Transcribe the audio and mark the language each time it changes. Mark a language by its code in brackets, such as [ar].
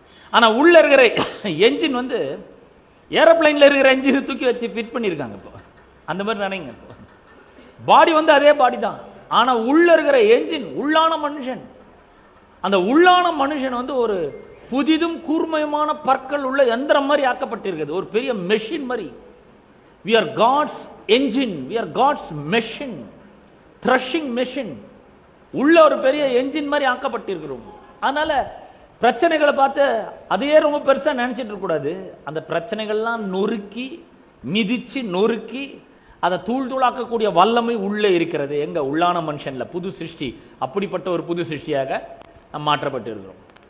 [ta] ஆனா உள்ள இருக்கிற என்ஜின் வந்து ஏரோப்ளைன்ல இருக்கிற என்ஜின் தூக்கி வச்சு ஃபிட் பண்ணியிருக்காங்க. இப்போ அந்த மாதிரி நினைங்க. இப்போ பாடி வந்து அதே பாடி தான், ஆனா உள்ள இருக்கிற என்ஜின், உள்ளான மனுஷன், அந்த உள்ளான மனுஷன் வந்து ஒரு புதிதும் கூர்மையான பற்கள் உள்ள எந்திரம் மாதிரி ஆக்கப்பட்டிருக்கிறது. ஒரு பெரிய மெஷின் மாதிரி. [en] We are God's engine, we are God's machine, threshing machine. [ta] உள்ள ஒரு பெரிய என்ஜின் மாதிரி ஆக்கப்பட்டிருக்கிறோம். அதனால பிரச்சனைகளை பார்த்து அதையே ரொம்ப பெருசா நினைச்சிட்டு இருக்க கூடாது. அந்த பிரச்சனைகள்லாம் நொறுக்கி மிதிச்சு நொறுக்கி அதை தூள் தூளாக்கக்கூடிய வல்லமை உள்ளே இருக்கிறது. எங்க? உள்ளான மனுஷன்ல, புது சிருஷ்டி. அப்படிப்பட்ட ஒரு புது சிருஷ்டியாக நாம் மாற்றப்பட்டு இருக்கிறோம்.